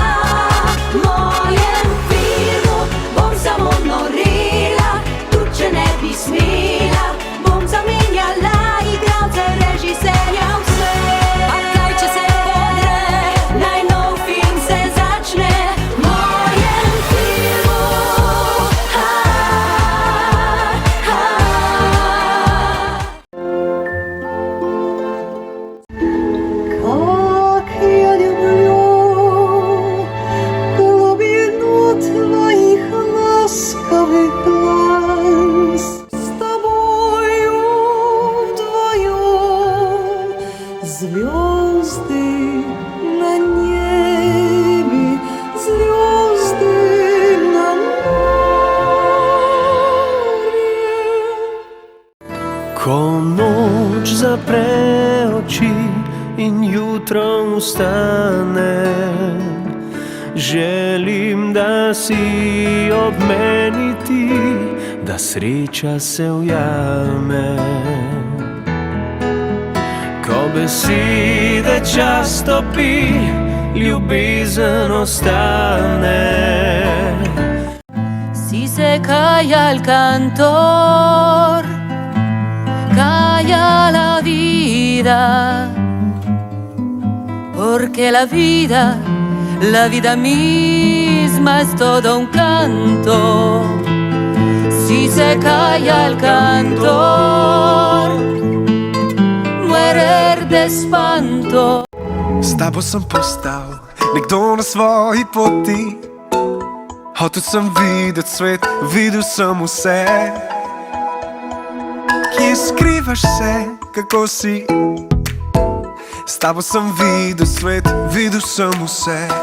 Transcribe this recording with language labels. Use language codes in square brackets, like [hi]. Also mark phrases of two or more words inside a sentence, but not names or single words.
[sl] V mojem filmu bom samo norela, tudi če ne bi smela. Bom zamenjala igralce, režiserja, vse. Pa kaj, če se podre, naj nov film se začne. V mojem filmu, [ru] Как я люблю глубину твоих ласковых глаз. С тобою вдвоем звезды на небе, звезды на море. [sl] Ko noč zapre oči in jutro vstane, želim, da si ob meni ti, da sreča se ujame. Ko besede čas topi, ljubezen ostane. [es] si se calla el cantor, calla la vida, porque la vida misma es todo un canto. Si se calla el cantor, muere de espanto. [sl] S tabo sem postal nekdo na svoji poti. Hotel sem videti svet, videl sem vse. Kje skrivaš se, kako si? S tabo sem videl svet, videl sem vse.